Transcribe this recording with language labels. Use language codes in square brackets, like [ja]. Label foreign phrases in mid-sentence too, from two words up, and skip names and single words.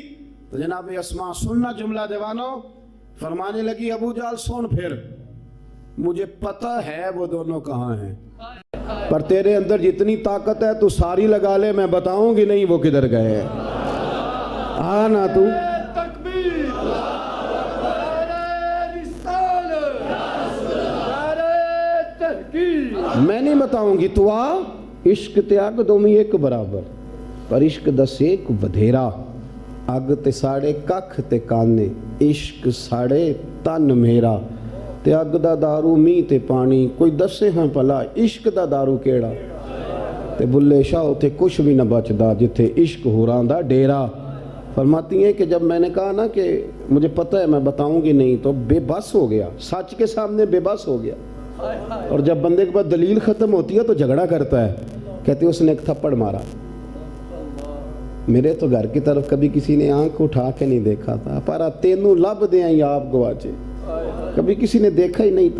[ur] تو جناب اسماء سننا جملہ دیوانو، فرمانے لگی ابو جال سن پھر، مجھے پتہ ہے وہ دونوں کہاں ہیں، پر تیرے اندر جتنی طاقت ہے تو ساری لگا لے، میں بتاؤں گی نہیں وہ کدھر گئے ہیں، آنا تو میں نہیں بتاؤں گی، [pa] تو آ عشق تے اگ دومی ایک برابر، پر عشق دس ایک ودھیرا، اگ تے ساڑے ککھ تے کانے، عشق ساڑے تن میرا، تے اگ دا دارو می تے پانی، کوئی دسے ہاں پلا عشق دا دارو کیڑا، تے بلے شاہ تے کچھ بھی نہ بچدا جتھے عشق ہوراں دا ڈیرا۔ [ur] فرماتی ہیں کہ جب میں نے کہا نا کہ مجھے پتہ ہے میں بتاؤں گی نہیں، تو بے بس ہو گیا، سچ کے سامنے بے بس ہو گیا. اور جب بندے کے پاس دلیل ختم ہوتی ہے تو جھگڑا کرتا ہے، کہتے اس نے ایک تھپڑ مارا. میرے تو گھر کی طرف کبھی کسی نے آنکھ اٹھا کے نہیں دیکھا تھا، [pa] پر تینوں لب دیں یا آپ گواچے، [ur] کبھی کسی نے دیکھا ہی نہیں تھا.